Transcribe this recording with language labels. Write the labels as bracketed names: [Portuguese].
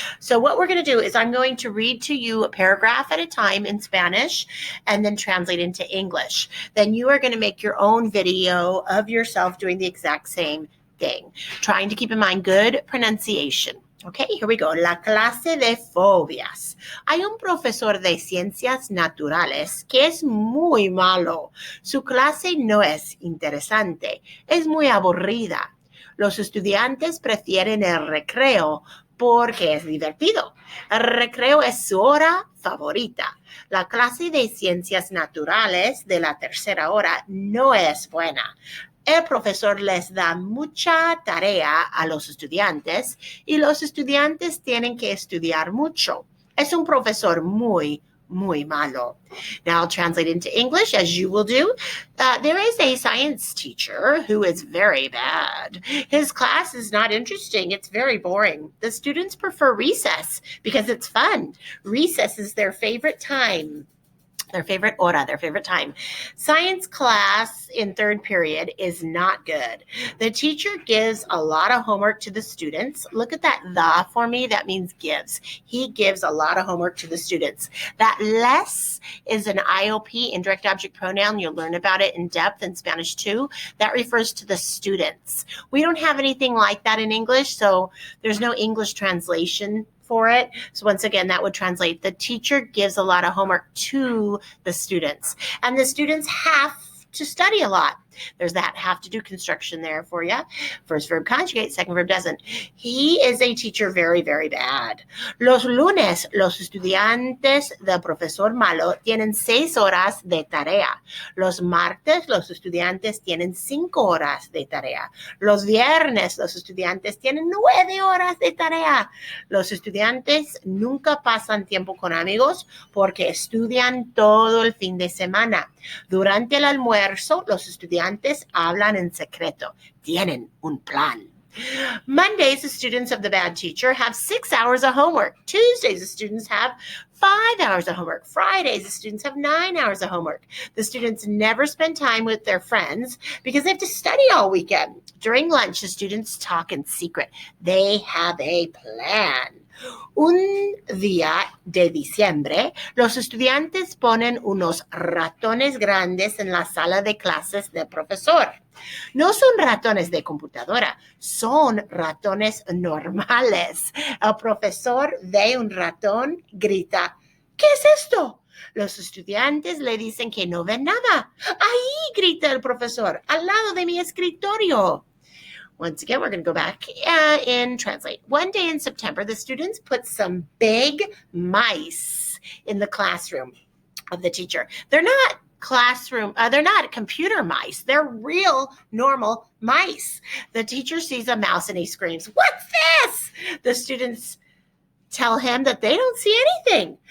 [English] So what we're going to do is I'm going to read to you a paragraph at a time in Spanish and then translate into English. Then you are going to make your own video of yourself doing the exact same thing, trying to keep in mind good pronunciation. Okay, here we go. [Spanish] La clase de fobias. Hay un profesor de ciencias naturales que es muy malo. Su clase no es interesante, es muy aburrida. Los estudiantes prefieren el recreo porque es divertido. El recreo es su hora favorita. La clase de ciencias naturales de la tercera hora no es buena. El profesor les da mucha tarea a los estudiantes y los estudiantes tienen que estudiar mucho. Es un profesor muy malo. [English] Now I'll translate into English as you will do. There is a science teacher who is very bad. His class is not interesting. It's very boring. The students prefer recess because it's fun. Recess is their favorite time. Their favorite hora, their favorite time. Science class in third period is not good. The teacher gives a lot of homework to the students. Look at that the for me. That means gives. He gives a lot of homework to the students. That les is an IOP, indirect object pronoun. You'll learn about it in depth in Spanish too. That refers to the students. We don't have anything like that in English, so there's no English translation for it. So once again, that would translate, the teacher gives a lot of homework to the students, and the students have to study a lot. There's that have to do construction there for you. First verb conjugate, second verb doesn't. He is a teacher very, very bad. [Spanish] Los lunes, los estudiantes del profesor malo tienen 6 horas de tarea. Los martes, los estudiantes tienen 5 horas de tarea. Los viernes, los estudiantes tienen 9 horas de tarea. Los estudiantes nunca pasan tiempo con amigos porque estudian todo el fin de semana. Durante el almuerzo, los estudiantes hablan en secreto. Tienen un plan. [English] Mondays, the students of the bad teacher have 6 hours of homework. Tuesdays, the students have 5 hours of homework. Fridays, the students have 9 hours of homework. The students never spend time with their friends because they have to study all weekend. During lunch, the students talk in secret. They have a plan. [Spanish] Un día de diciembre, los estudiantes ponen unos ratones grandes en la sala de clases del profesor. No son ratones de computadora, son ratones normales. El profesor ve un ratón, grita, ¿qué es esto? Los estudiantes le dicen que no ven nada. Ahí, grita el profesor, al lado de mi escritorio. [English] Once again, we're going to go back and translate. One day in September, the students put some big mice in the classroom of the teacher. They're not they're not computer mice. They're real, normal mice. The teacher sees a mouse and he screams, "What's this?" The students tell him that they don't see anything.